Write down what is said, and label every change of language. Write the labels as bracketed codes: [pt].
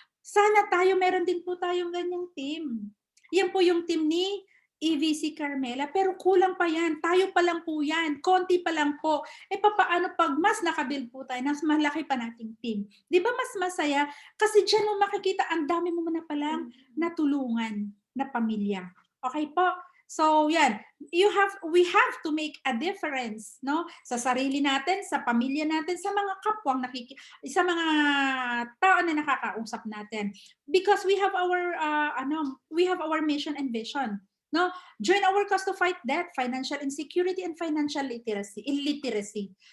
[tl] Sana meron din po tayong ganyang team. Yan po yung team ni EVC Carmela, pero kulang pa yan. Tayo pa lang po yan. Konti pa lang po. Papaano pag mas nakabuild po tayo, mas malaki pa nating team? Di ba mas masaya? Kasi dyan mo makikita, ang dami mo na palang natulungan na pamilya. Okay po? So, yan. [en] We have to make a difference, no? [tl] Sa sarili natin, sa pamilya natin, sa mga kapwang sa mga tao na nakakausap natin. [en] Because we have our mission and vision. No? Join our cause to fight debt, financial insecurity, and financial illiteracy.